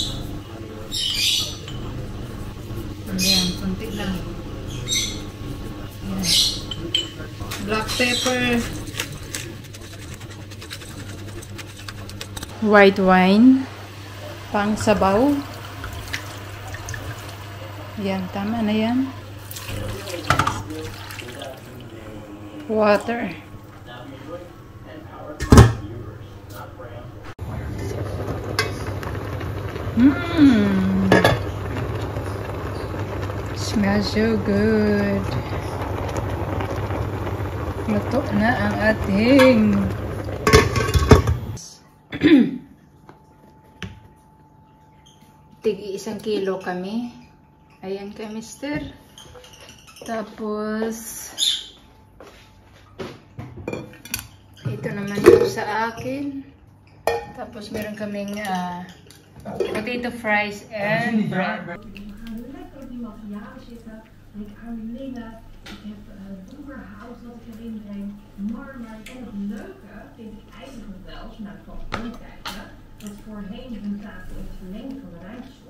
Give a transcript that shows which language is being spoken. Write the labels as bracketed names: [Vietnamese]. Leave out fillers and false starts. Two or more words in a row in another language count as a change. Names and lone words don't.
[Filipino] Ayan, konti lang. [English] Ayan. Black pepper. White wine, [Filipino] pang sabaw. Yan, tama na yan. [English] Water. Smells so good. [Filipino] Luto na ang ating tigi 1 kilo kami. Ayan kay mister. Tapos ito naman yung sa akin. Tapos meron kaming [English] potato fries and bread. [Dutch] Lekker die materialen zitten. Ik aan linnen. Ik heb boerenhout wat ik erin breng. Marmer. En het leuke vind ik eigenlijk wel, als je naar het platteland kijkt, dat voorheen hun tafel in het verlengde van de ruimte stond.